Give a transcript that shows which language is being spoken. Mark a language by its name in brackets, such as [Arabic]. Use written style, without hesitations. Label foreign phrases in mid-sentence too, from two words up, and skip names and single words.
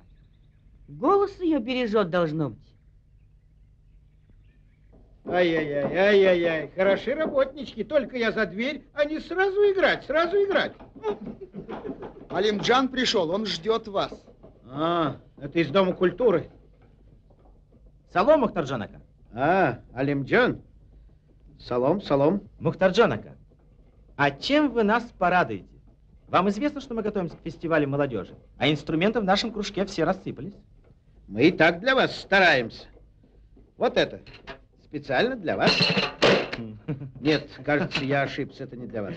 [Russian] Голос ее бережет, должно быть. Ай-яй-яй, хороши работнички, только я за дверь, они сразу играть, сразу играть. Алимджан пришел, он ждет вас. А, это из Дома культуры. Салом, Мухтарджан Ака. А, Алимджан. [Uzbek] Салом, салом. [Russian] Мухтарджан Ака, а чем вы нас порадуете? Вам известно, что мы готовимся к фестивалю молодежи, а инструменты в нашем кружке все рассыпались. Мы и так для вас стараемся. Вот это. Специально для вас. Нет, кажется, я ошибся, это не для вас.